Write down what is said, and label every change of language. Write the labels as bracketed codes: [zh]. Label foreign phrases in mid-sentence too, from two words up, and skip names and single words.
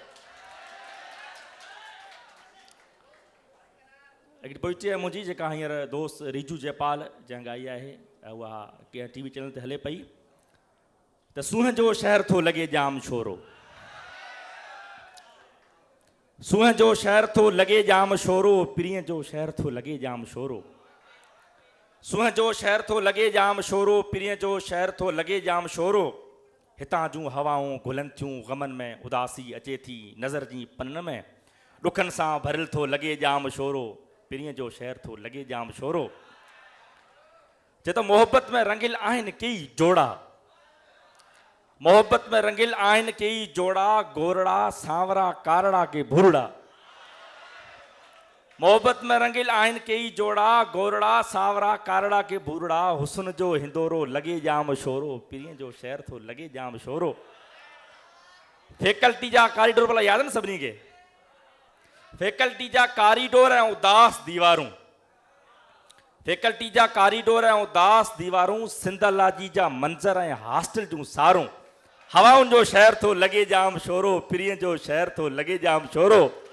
[sd] हिकिड़ी पोइट्री आहे मुंहिंजी जेका हींअर दोस्त रिजू जयपाल जंहिं ॻाई आहे, उहा कंहिं [en] TV channel [sd] ते हले पई त सूंह जो शहर थो लॻे जाम शोरो, सूंह जो शहर थो लॻे जाम शोरो, पीरीअ जो शहर थो लॻे जाम शोरो, सूंह जो शहर थो लॻे जाम शोरो, पीरीअ जो शहर थो लॻे जाम शोरो। हितां जूं हवाऊं घुलनि थियूं ग़मनि में, उदासी अचे थी नज़र जी पननि में, ॾुखनि सां भरियल थो लॻे जाम शोरो, पीरीअ जो शहर थो लॻे जाम शोरो। चए त मोहब्बत में रंगिल आहिनि कई जोड़ा, मोहब्बत में रंगिल आहिनि कई जोड़ा, गोरड़ा सांवरा कारड़ा के भूरड़ा, मोहब्बत में रंगिल आहिनि कई जोड़ा, गोरड़ा सांवरा कारड़ा के भूरड़ा, हुस्न जो हिंदोरो लॻे जाम शोरो, पीरीअ जो शहर थो लॻे जाम शोरो। फैकल्टी जा कॉरिडोर भला याद न सभिनी खे, फैकल्टी जा कॉरिडोर ऐं उदास दीवारूं, फैकल्टी जा कॉरिडोर ऐं उदास दीवारूं, सिंधलाजी जा मंज़र ऐं हॉस्टल जूं सारूं, हवाउनि जो शहर थो लॻे जाम शोरो, पीरीअ जो शहर थो लॻे जाम शोरो।